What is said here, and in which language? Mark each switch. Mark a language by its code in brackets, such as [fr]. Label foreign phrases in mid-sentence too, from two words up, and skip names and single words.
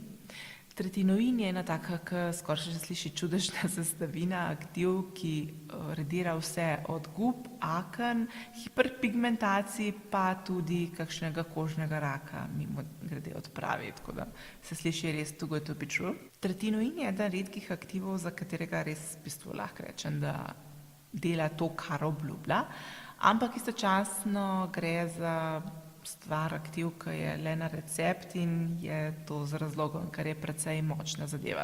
[sl] Tretinoin je ena taka, ki skoraj še sliši čudežna sestavina, aktiv, ki redira vse od gub, aken, hiperpigmentacij, pa tudi kakšnega kožnega raka mimogrede odpravi, tako da se sliši res [en] too good to be true. [sl] Tretinoin je eden redkih aktivov, za katerega res v bistvu lahko rečem, da dela to, kar obljublja, ampak istočasno gre za stvar aktiv, ki je le na recept in je to z razlogom, ker je precej močna zadeva.